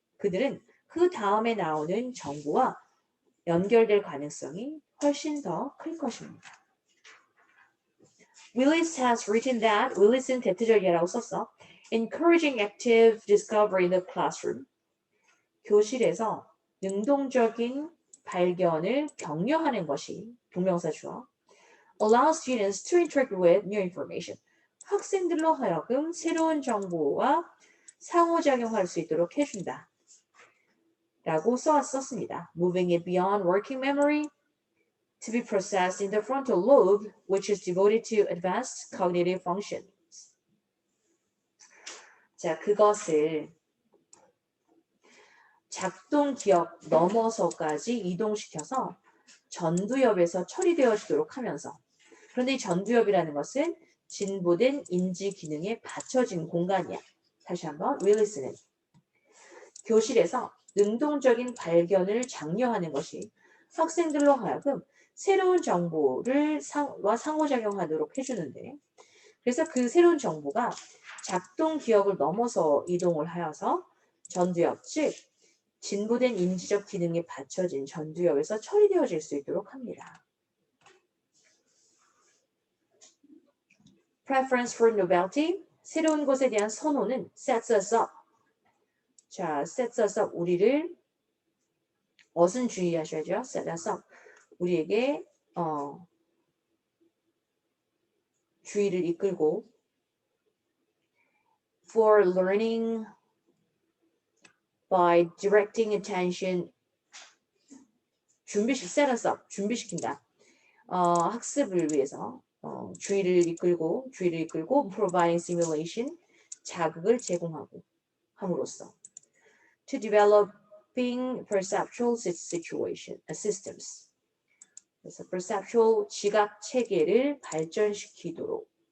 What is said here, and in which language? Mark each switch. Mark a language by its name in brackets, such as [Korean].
[Korean] 그들은 그 다음에 나오는 정보와 연결될 가능성이 훨씬 더 클 것입니다. [English] Willis has written that, [Korean] 윌리스는 대투절이라고 썼어. [English] Encouraging active discovery in the classroom. [Korean] 교실에서 능동적인 발견을 격려하는 것이 동명사 주어. [English] Allow students to interact with new information. [Korean] 학생들로 하여금 새로운 정보와 상호작용할 수 있도록 해준다. 라고 썼습니다. [English] Moving it beyond working memory to be processed in the frontal lobe, which is devoted to advanced cognitive functions. [Korean] 자, 그것을 작동 기억 넘어서까지 이동시켜서 전두엽에서 처리되어지도록 하면서, 그런데 이 전두엽이라는 것은 진보된 인지 기능에 받쳐진 공간이야. 다시 한번. 윌리스는 교실에서 능동적인 발견을 장려하는 것이 학생들로 하여금 새로운 정보를 상호작용하도록 해주는데, 그래서 그 새로운 정보가 작동 기억을 넘어서 이동을 하여서 전두엽, 즉 진보된 인지적 기능에 받쳐진 전두엽에서 처리되어질 수 있도록 합니다. [English] Preference for novelty. [Korean] 새로운 것에 대한 선호는 [English] sets us up. 자, sets us up. [Korean] 우리를 어순 주의하셔야죠. [English] set us up. [Korean] 우리에게 주의를 이끌고 [English] for learning by directing attention set us up. [Korean] 준비시킨다. 학습을 위해서 주의를 이끌고 [English] providing stimulation [Korean] 자극을 제공하고 함으로써 [English] to developing perceptual systems [Korean] 그래서 perceptual 지각 체계를 발전시키도록